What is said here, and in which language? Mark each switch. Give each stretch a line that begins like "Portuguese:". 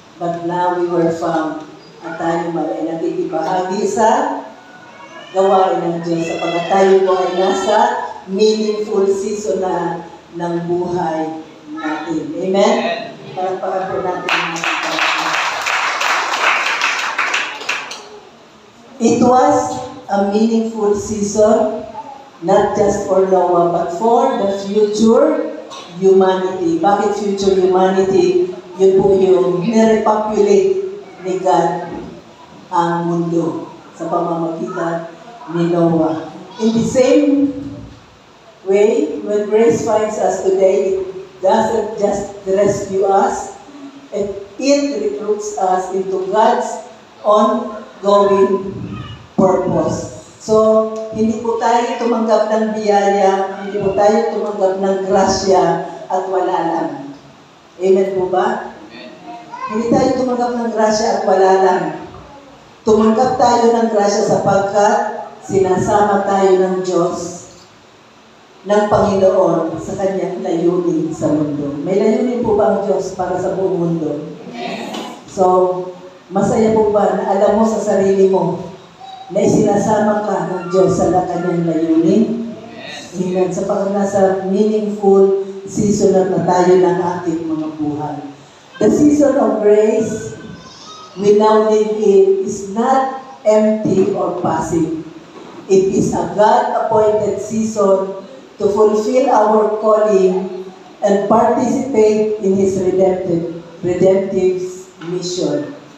English: but now we were found
Filipino: at tayo ay nakikibahagi sa gawain ng Diyos sapagkat tayo po ay nasa meaningful season na ng buhay natin. Amen? Palakpakan po natin ang ating Panginoon.
English: It was a meaningful season, not just for Noah, but for the future humanity.
Filipino: Bakit future humanity? Yun po yung nirepopulate ni God ang mundo sa pamamagitan ni Noah.
English: In the same way, when grace finds us today, it doesn't just rescue us, it recruits us into God's ongoing purpose.
Filipino: So, hindi po tayo tumanggap ng biyaya, hindi po tayo tumanggap ng grasya at wala lang. Amen po ba? Hindi tayo tumanggap ng grasya at wala lang. Tumanggap tayo ng grasya sapagkat sinasama tayo ng Diyos, ng Panginoon sa kanyang layunin sa mundo. May layunin po ba ang Diyos para sa buong mundo? So, masaya po ba na alam mo sa sarili mo na isinasama ka ng Diyos sa kanyang layunin? Amen. Sapagkat nasa meaningful season na tayo ng ating mga buhay.
English: The season of grace we now live in is not empty or passive. It is a God-appointed season to fulfill our calling and participate in His redemptive mission.